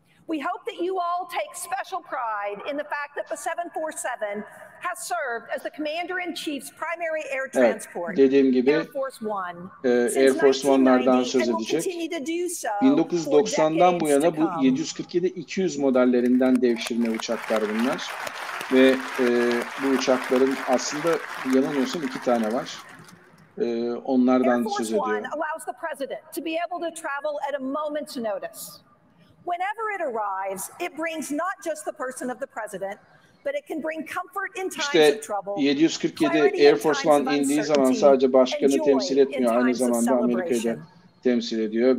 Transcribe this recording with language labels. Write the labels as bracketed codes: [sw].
[en] We hope that you all take special pride in the fact that the 747 has served as the Commander-in-Chief's primary air transport. [tr] Dediğim gibi [en] Air Force One. [tr] Air Force One'lardan söz edecek. 1990'dan bu yana bu 747-200 modellerinden devşirme uçaklar bunlar. Ve bu uçakların aslında yanılmıyorsam 2 tane var. Onlardan söz ediyor. [en] Allows the president to be able to travel at a moment's notice. Whenever it arrives, it brings not just the person of the president, but it can bring comfort in times of trouble. [tr] 747 Air Force One indiği zaman sadece başkanı temsil etmiyor, aynı zamanda Amerika'yı da temsil ediyor.